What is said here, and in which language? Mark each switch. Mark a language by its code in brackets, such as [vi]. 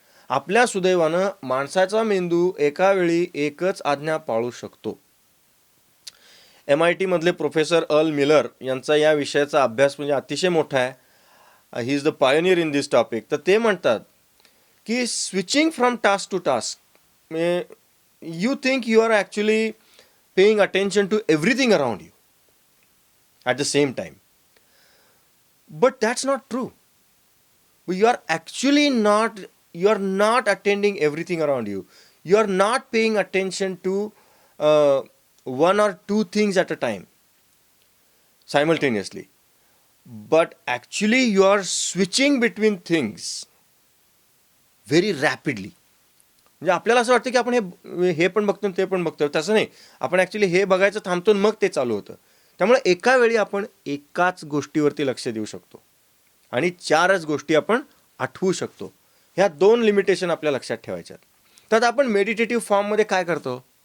[mr] आपल्या सुदैवानं माणसाचा मेंदू एका वेळी एकच आज्ञा पाळू शकतो. MIT मधले प्रोफेसर अर्ल मिलर यांचा या विषयाचा अभ्यास म्हणजे अतिशय मोठा आहे. [en] He is the pioneer in this topic. [mr] तर ते म्हणतात की [en] Switching from task to task you think you are actually paying attention to everything around you at the same time. But that's not true. You are actually you are not attending everything around you. You are not paying attention to one or two things at a time simultaneously. But actually you are switching between things very rapidly. [mr] म्हणजे आपल्याला असं वाटतं की आपण हे पण बघतो ते पण बघतो, तसं नाही. आपण ॲक्च्युली हे बघायचं थांबतो मग ते चालू होतं. त्यामुळे एका वेळी आपण एकाच गोष्टीवरती लक्ष देऊ शकतो आणि 4च गोष्टी आपण आठवू शकतो. ह्या 2 लिमिटेशन आपल्या लक्षात ठेवायच्यात. तर आपण मेडिटेटिव्ह फॉर्ममध्ये काय करतो?